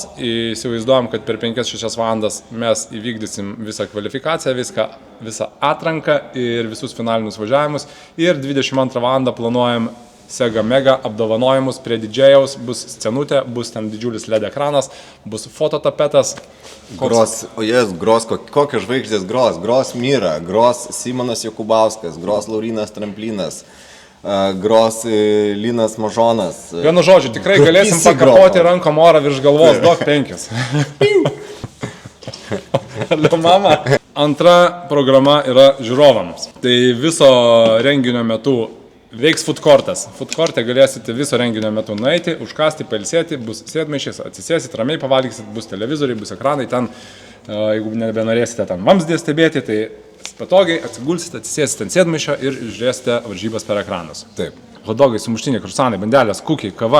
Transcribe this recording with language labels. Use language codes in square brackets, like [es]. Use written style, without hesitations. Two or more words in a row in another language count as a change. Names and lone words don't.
[lt] Įsivaizduojam, kad per 5-6 valandas mes įvykdysim visą kvalifikaciją, visą atranką ir visus finalinius važiavimus. Ir 22 valandą planuojam Sega Mega apdovanojimus prie didžėjaus. Bus scenutė, bus ten didžiulis LED ekranas, bus fototapetas. Kokios žvaigždės gros? Gros Myra, gros Simonas Jokubauskas, gros Laurinas Tramplinas. Gros Linas Mažonas. Vienu žodžiu, tikrai galėsim pakapoti rankom orą virš galvos, duok 5. Alio mama. Antra programa yra žiūrovams. Tai viso renginio metu veiks [en] food courtas. Food courte [lt] galėsite viso renginio metu nueiti, užkasti, pailsėti, bus sėdmaišys, atsisėsit, ramiai pavalgysit, bus televizoriai, bus ekranai, ten, jeigu nebenorėsite ten vamzdį stebėti, tai patogiai atsigulsite, atsisėsite ant sėdmaišio ir žiūrėsite varžybas per ekranus. Taip. Hodogai, sumuštiniai, krusanai, bandelės, kukiai, kava.